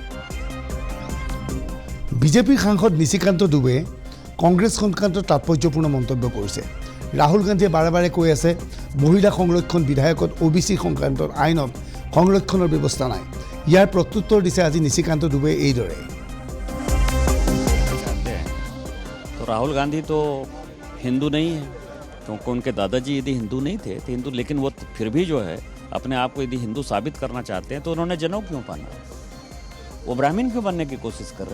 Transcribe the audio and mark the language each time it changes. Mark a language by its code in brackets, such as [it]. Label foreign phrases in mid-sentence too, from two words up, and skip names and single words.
[as] বিজেপিৰ সাংসদ নিশিকান্ত দুবে কংগ্ৰেছ সংক্ৰান্তত তাৎপৰ্যপূৰ্ণ মন্তব্য কৰিছে। ৰাহুল গান্ধীয়ে বাৰে বাৰে কৈ আছে মহিলা সংৰক্ষণ বিধায়কত OBC সংক্ৰান্তত আইনত সংৰক্ষণৰ ব্যৱস্থা নাই। ইয়াৰ প্ৰত্যুত্তৰ দিছে আজি নিশিকান্ত দুবে এইদৰে। [hi] तो राहुल गांधी तो हिंदू नहीं है, क्योंकि उनके दादाजी यदि हिंदू नहीं थे तो हिंदू, लेकिन वो फिर भी जो है अपने आप को यदि हिंदू साबित करना चाहते हैं तो उन्होंने जनेऊ क्यों पहना? वो ब्राह्मण क्यों बनने की कोशिश कर रहे हैं?